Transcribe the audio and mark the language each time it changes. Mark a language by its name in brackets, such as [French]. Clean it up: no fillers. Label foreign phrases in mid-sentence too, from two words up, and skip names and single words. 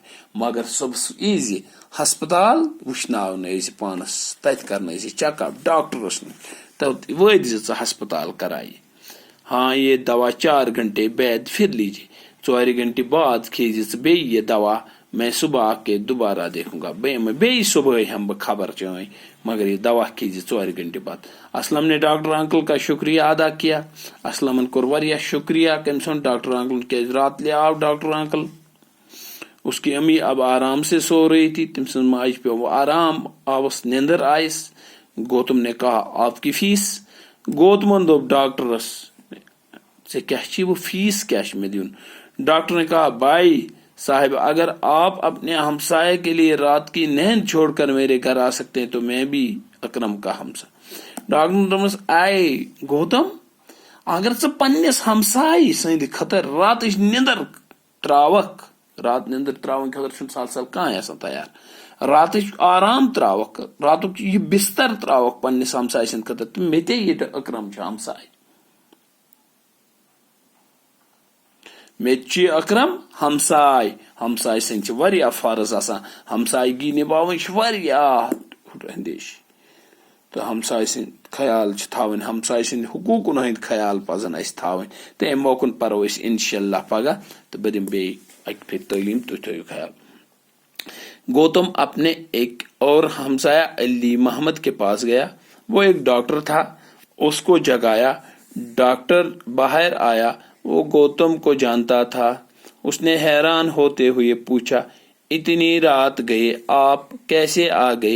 [Kashmiri] مگر صبح ایزی ہسپتال وچھناؤ پانس, تت کرنا چیک اپ ڈاکٹرس وٲتۍ زِ ژٕ ہسپتال کرائی. [Urdu] ہاں یہ دوا 4 گھنٹے بعد پھر لیجیے, 4 گھنٹے بعد [Kashmiri] کھیزِ ژٕ بیٚیہِ یہ دوا. [Urdu] میں صبح آ کے دوبارہ دیکھوں گا, [Kashmiri] بیٚیہِ صبح ہم بہ خبر چٲنۍ, مگر یہ دوا کھیزِ 4 گھنٹے بعد. [Urdu] اسلم نے ڈاکٹر انکل کا شکریہ ادا کیا. [Kashmiri] اسلمن کور واریاہ شکریہ کم سن ڈاکٹر انکل کیاز رات لے آو ڈاکٹر انکل. [Urdu] اس کی امی اب آرام سے سو رہی تھی. [Kashmiri] تم سن ماج پہ وہ آرام آوس, نیندر آئس. [Urdu] گوتم نے کہا آپ کی فیس. [Kashmiri] گوتمن دوپ ڈاکٹرس سے کیا چھی وہ فیس کیا میں دیون. [Urdu] ڈاکٹر نے کہا بھائی صاحب اگر آپ اپنے ہمسائے کے لیے رات کی نیند چھوڑ کر میرے گھر آ سکتے ہیں تو میں بھی اکرم کا ہمسا. [Kashmiri] ڈاکٹر نے دمس آئے گوتم اگر ژٕ پننس ہمسائے سند خطر رات نیندر تراوک, رات نیندر تراون خطر سال سال کھانا تیار, رات آرام تراوک, راتک یہ بستر تراوک پننس ہمسائے سند خطر, تو مے تے یہ اکرم چھ ہمسائے, مے چھ اکرم ہمسائے. ہمسائے سند چھ واریاہ فرض آسان, ہمسائیگی نباون چھ واریاہ اندیش. تو ہمسائے سند خیال چھ تھاون, ہمسائے سند حقوقن ہند خیال پزن اس تھاون. تو ام موقع پرو اس انشاءاللہ پگہ, تو بہ دم بیٚیہِ اکہ پھر تعلیم, تُہۍ تھٲیِو خیال. [Urdu] گوتم اپنے ایک اور ہمسایہ علی محمد کے پاس گیا. وہ ایک ڈاکٹر تھا, اس کو جگایا. ڈاکٹر باہر آیا, وہ گوتم کو جانتا تھا. اس نے حیران ہوتے ہوئے پوچھا اتنی رات گئے آپ کیسے آ گئے؟